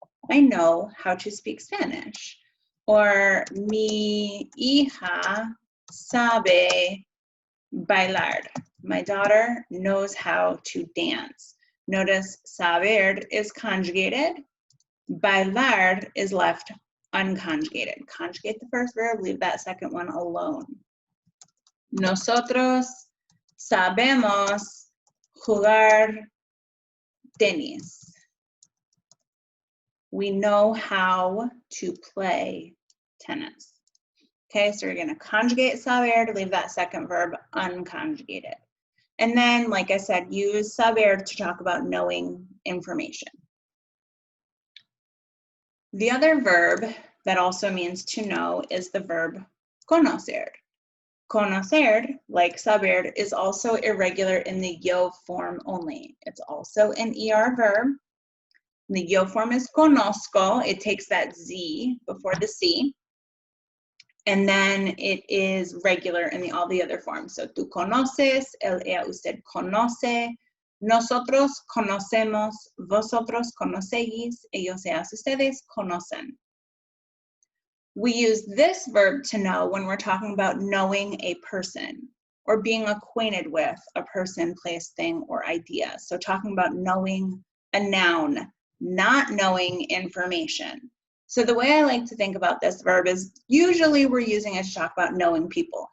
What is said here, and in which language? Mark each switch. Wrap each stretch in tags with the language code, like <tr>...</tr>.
<en>I know how to speak Spanish. Or</en> <es>mi hija sabe bailar.</es> <en>My daughter knows how to dance. Notice saber is conjugated, bailar is left unconjugated. Conjugate the first verb, leave that second one alone.</en> <es>Nosotros sabemos jugar tenis.</es> <en>We know how to play tennis. Okay, so we're going to conjugate saber to leave that second verb unconjugated. And then, like I said, use saber to talk about knowing information. The other verb that also means to know is the verb conocer. Conocer, like saber, is also irregular in the yo form only. It's also an ER verb. The yo form is conozco. It takes that Z before the C. And then it is regular in all the other forms. So</en> <es>tú conoces, él, ella, usted conoce, nosotros conocemos, vosotros conocéis, ellos, ellas, ustedes conocen.</es> <en>We use this verb to know when we're talking about knowing a person or being acquainted with a person, place, thing, or idea. So talking about knowing a noun, not knowing information. So the way I like to think about this verb is usually we're using it to talk about knowing people.</en>